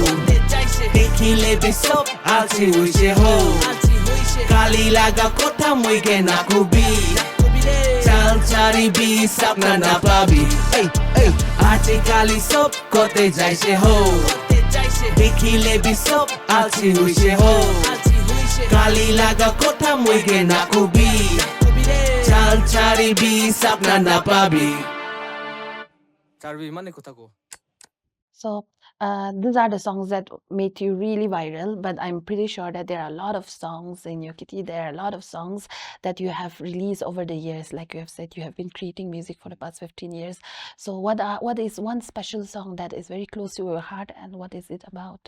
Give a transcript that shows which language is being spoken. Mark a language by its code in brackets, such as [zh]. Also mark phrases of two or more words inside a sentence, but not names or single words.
[spv] Dekile be sop alchi hui che ho Kali laga kota muy ke nakubi Chal chari bi sapna na pabi Ajakali sop kote jai che ho Dekile be sop alchi hui che ho Kali laga kota muy ke nakubi Chal chari bi sapna na pabi Charbi mane kotha ko [en] So these are the songs that made you really viral, but I'm pretty sure that there are a lot of songs in your kitty. There are a lot of songs that you have released over the years. Like you have said, you have been creating music for the past 15 years. So what is one special song that is very close to your heart, and what is it about?